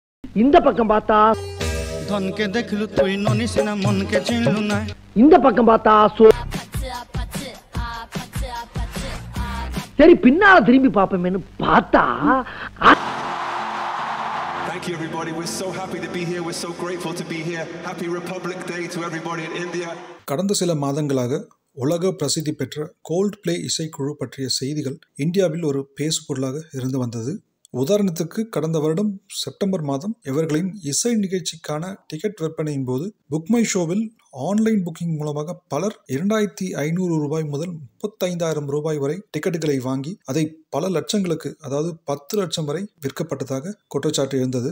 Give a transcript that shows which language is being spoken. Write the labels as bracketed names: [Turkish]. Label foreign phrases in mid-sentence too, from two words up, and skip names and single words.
[Tamil] இந்த பக்கம் பார்த்தா [Bangla] ধনকে দেখলু তুই ননিসিনা মনকে চিনলু না [Tamil] இந்த பக்கம் பார்த்தா சரி பின்னால திரும்பி பாப்போமேன்னு பார்த்தா [English] Thank you everybody. We're so happy to be here. We're so grateful to be here. Happy Republic Day to everybody in India. [Tamil] கடந்த சில மாதங்களாக உலக பிரசித்தி பெற்ற கோல்ட்ப்ளே இசைக்குழு பற்றிய செய்திகள் இந்தியாவில் ஒரு பேசுபொருளாக இருந்து வந்தது. உதாரணத்துக்கு கடந்த வருடம் செப்டம்பர் மாதம் இவர்களின் இசை நிகழ்ச்சிக்கான டிக்கெட் விற்பனையின் போது புக்மை ஷோவில் [English] online booking [Tamil] மூலமாக பலர் 2500 ரூபாய் முதல் 35,000 ரூபாய் வரை டிக்கெட்டுகளை வாங்கி அதை பல லட்சங்களுக்கு, அதாவது 10 லட்சம் வரை விற்கப்பட்டதாக குற்றச்சாட்டு இருந்தது.